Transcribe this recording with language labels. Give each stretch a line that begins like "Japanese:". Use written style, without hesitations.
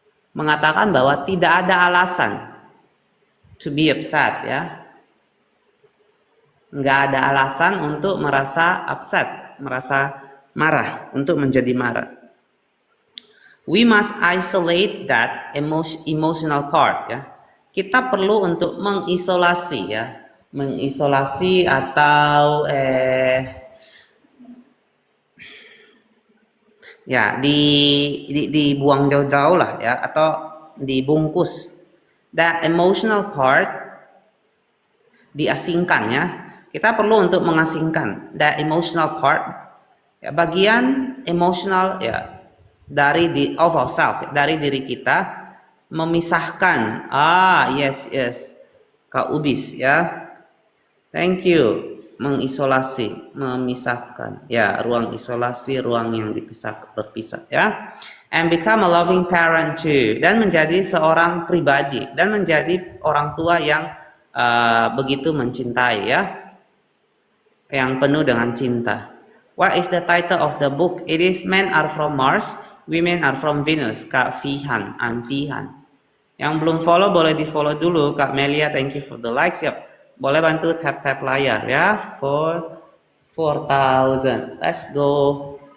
Indonesian: mengatakan bahwa tidak ada alasan
English: to be upset
Indonesian: ya, nggak ada alasan untuk merasa upset, merasa marah, untuk menjadi marah.
English: We must isolate that emotional part ya.
Indonesian: Kita perlu untuk mengisolasi ya, mengisolasi atau ya dibuang jauh-jauh lah ya, atau dibungkus.
English: That emotional part diasingkan ya.
Indonesian: Kita perlu untuk mengasingkan
English: that emotional part
Indonesian: ya, bagian emosional ya dari
English: of ourselves,
Indonesian: dari diri kita, memisahkan.
English: Yes, Kak Ubis ya, thank you.
Indonesian: Mengisolasi, memisahkan ya, ruang isolasi, ruang yang berpisah ya.
English: And become a loving parent too,
Indonesian: dan menjadi seorang pribadi, dan menjadi orang tua yang begitu mencintai ya, yang penuh dengan cinta.
English: What is the title of the book? It is Men Are From Mars, Women Are From Venus.
Indonesian: Kak Fihan, I'm Fihan. Yang belum follow boleh di follow dulu.
English: Kak Melia, thank you for the likes.
Indonesian: Yep. Boleh bantu tap layar ya for 4,000.
English: Let's go.